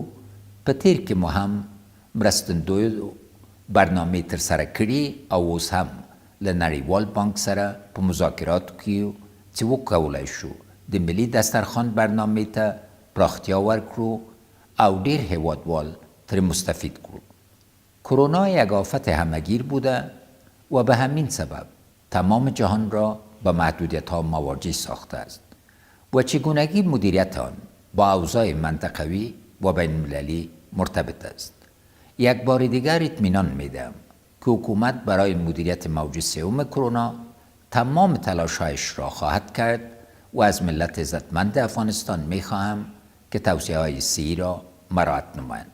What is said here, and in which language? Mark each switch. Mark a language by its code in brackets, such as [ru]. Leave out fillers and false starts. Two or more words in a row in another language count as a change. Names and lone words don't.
[ps] په تیر کې مو هم مرستندویو برنامې ترسره کړي او اوس هم له نړیوال بانک سره په مذاکراتو کې یو چې وکولی شو د ملي دسترخوان برنامې ته پراختیا ورکړو او ډیر هیوادوال ترې مستفید کړو. [fa] کرونا یک آفت همهگیر بوده و به همین سبب تمام جهان را به محدودیت‌ها مواجه ساخته است و چگونگی مدیریت آن با اوضاع منطقوی و بین‌المللی مرتبط است. یک بار دیگر اطمینان میدهم که حکومت برای مدیریت موج سوم کرونا تمام تلاش‌هایش را خواهد کرد و از ملت عزتمند افغانستان میخواهم که توصیه های سی را مراعات نمایند.